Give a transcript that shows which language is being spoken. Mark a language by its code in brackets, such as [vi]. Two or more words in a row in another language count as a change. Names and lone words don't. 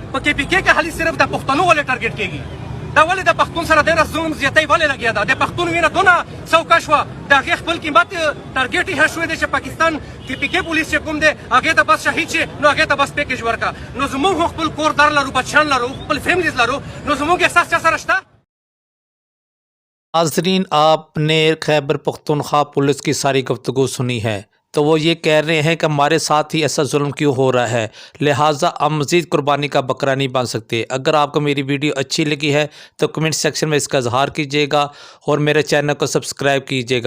[ps] په کې پی کې کې خالي صرف د پښتنو ولې ټارګېټ کېږي؟ دا ولې د پښتون سره ډېره ظلم زیاتی ولې لګیا ده؟ د پښتون وینه دونه څوکه شوه، د هغې خپل قیمت ټارګېټ یې شوی دی چې پاکستان کې پی کې پولیس چې کوم دی هغې ته بس شهید شي، نو هغې ته بس پیکیج ورکړه. نو زموږ خو خپل کور در لرو، بچیان لرو، خپل فیملیز لرو، نو زموږ احساس چا سره شته؟ [ur] ناظرین، آپ نے خیبر پختونخوا پولیس کی ساری گفتگو سنی ہے، تو وہ یہ کہہ رہے ہیں کہ ہمارے ساتھ ہی ایسا ظلم کیوں ہو رہا ہے، لہٰذا ہم مزید قربانی کا بکرا نہیں بن سکتے۔ اگر آپ کو میری ویڈیو اچھی لگی ہے تو [en] comment section [ur] میں اس کا اظہار کیجیے گا اور میرے چینل کو سبسکرائب کیجیے گا۔